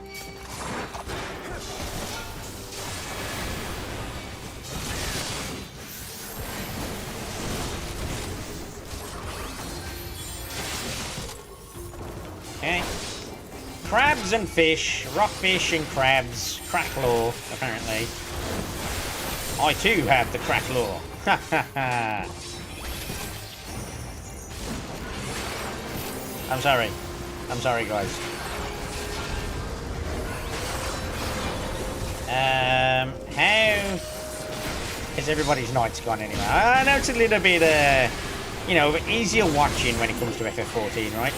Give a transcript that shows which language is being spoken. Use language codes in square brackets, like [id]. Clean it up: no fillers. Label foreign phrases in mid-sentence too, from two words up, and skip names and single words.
[en] Okay. Crabs and fish, rockfish and crabs, cracklaw, apparently. I too have the cracklaw. Ha ha ha. I'm sorry. I'm sorry, guys. How has everybody's nights gone anyway? I know it's a little bit, you know, easier watching when it comes to FF14, right?